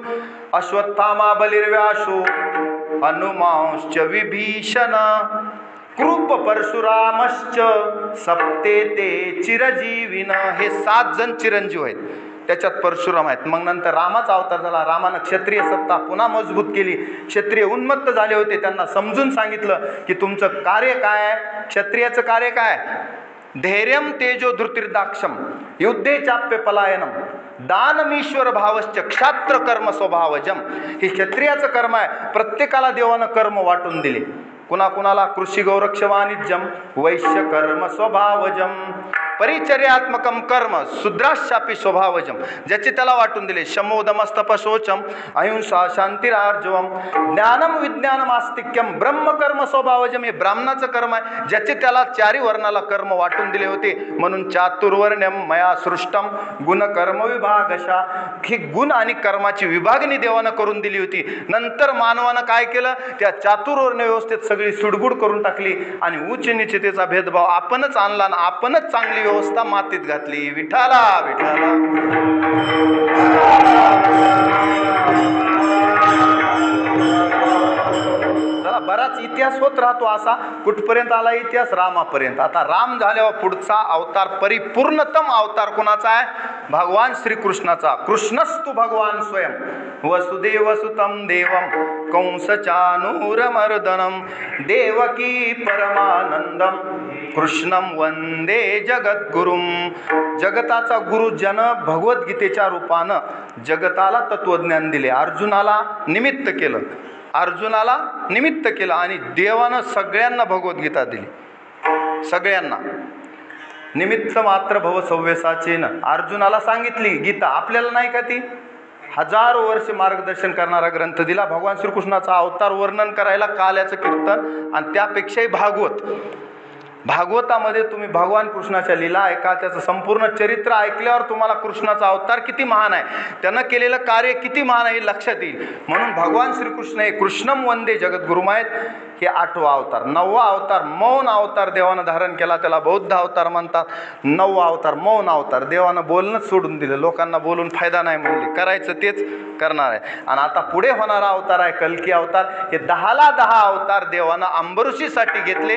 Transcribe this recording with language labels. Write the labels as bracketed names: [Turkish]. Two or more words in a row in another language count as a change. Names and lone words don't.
[Sanskrit] अश्वत्थामा बलिर्व्यासो हनुमांश्च विभीषण कृप परशुरामश्च सप्ते ते चिरजीविन. [Marathi] हे 7 जण चिरंजीव आहेत. त्याच्यात परशुराम आहेत. मग नंतर रामाचा अवतार झाला. रामानं क्षत्रिय सत्ता पुन्हा मजबूत केली. क्षत्रिय उन्मत्त झाले होते. त्यांना समजून सांगितलं की तुमचं कार्य काय आहे? क्षत्रियाचं कार्य काय? [Sanskrit] धैर्यम तेजो धृतिर्दाक्षम युद्धे चाप्य पलायनम दानमीश्वर भावश्च क्षात्र कर्म स्वभावजम. [Marathi] हे क्षत्रियाचं कर्म आहे. प्रत्येकाला देवानं कर्म वाटून दिले. [Sanskrit] कुणाकुणाला कृषी गौरक्ष वाणिज्यम वैश्य कर्म स्वभावजम परिचर्यात्मकम कर्म शूद्राशापी स्वभावजम. [Marathi] ज्याचे त्याला वाटून दिले. [Sanskrit] शमोदमस्तपशोचम अहिंसा शांतिरार्जवम ज्ञानम विज्ञानम आस्तिक्यम ब्रह्मकर्म स्वभावजम. [Marathi] हे ब्राह्मणाचं कर्म आहे. ज्याचे त्याला 4 वर्णाला कर्म वाटून दिले होते. [Sanskrit] म्हणून चातुर्वर्ण्यम मया सृष्टम गुणकर्म विभागशा. [Marathi] ही गुण आणि कर्माची विभागणी देवानं करून दिली होती. नंतर मानवानं काय केलं? त्या चातुर्वर्ण व्यवस्थेत सगळी सुडबुड करून टाकली आणि उच्च निचतेचा भेदभाव आपणच आणला आणि आपणच चांगली व्यवस्था मातीत घातली. विठाला विठाला. चला, बराच इतिहास होत राहतो असा. कुठपर्यंत आला इतिहास? रामापर्यंत. आता राम झाल्यावर पुढचा अवतार, परिपूर्णतम अवतार कोणाचा आहे? भगवान श्रीकृष्णाचा. [Sanskrit] कृष्णस्तु भगवान स्वयं वसुदेव सुतम देवम कंस चानूरमर्दनम देवकी परमानंदम कृष्णम वंदे जगद्गुरुम. [Marathi] जगताचा गुरु जन भगवद्गीतेच्या रूपानं जगताला तत्वज्ञान दिले. अर्जुनाला निमित्त केलं, अर्जुनाला निमित्त केलं आणि देवानं सगळ्यांना भगवद्गीता दिली. [Sanskrit] सगळ्यांना निमित्त मात्र भव सव्यसाचे न. [Marathi] अर्जुनाला सांगितली गीता, आपल्याला नाही का ती? हजारो वर्ष मार्गदर्शन करणारा ग्रंथ दिला. भगवान श्रीकृष्णाचा अवतार वर्णन करायला काल्याचं कीर्तन आणि त्यापेक्षाही भागवत. भागवतामध्ये तुम्ही भगवान कृष्णाच्या लीला ऐका, त्याचं संपूर्ण चरित्र ऐकल्यावर तुम्हाला कृष्णाचा अवतार किती महान आहे, त्यानं केलेलं कार्य किती महान आहे हे लक्षात येईल. म्हणून भगवान श्रीकृष्ण हे [Sanskrit] कृष्णम वंदे जगद्गुरुम [Marathi] आहेत. हे 8वा अवतार. 9वा अवतार मौन अवतार देवानं धारण केला, त्याला बौद्ध अवतार म्हणतात. 9वा अवतार मौन अवतार. देवानं बोलणंच सोडून दिलं, लोकांना बोलून फायदा नाही म्हणले, करायचं तेच करणार आहे. आणि आता पुढे होणारा अवतार आहे कल्की अवतार. हे 10ला 10 अवतार देवानं अंबऋषीसाठी घेतले.